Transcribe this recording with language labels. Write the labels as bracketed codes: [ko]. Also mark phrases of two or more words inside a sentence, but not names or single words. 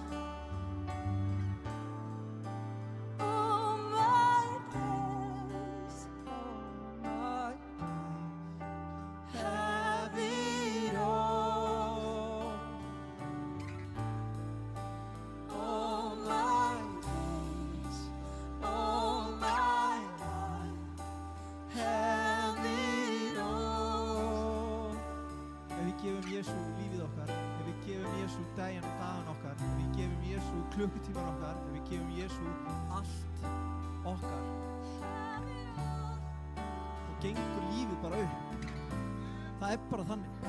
[en] All my days, have it all. All my days, all my life, have it all. [is] Ef við gefum Jesú lífið okkar, ef við gefum Jesú daginn og dagan okkar, ef við gefum Jesú klukkutíman okkar, ef við gefum Jesú allt okkar, þá gengur lífið bara upp. Það er bara þannig.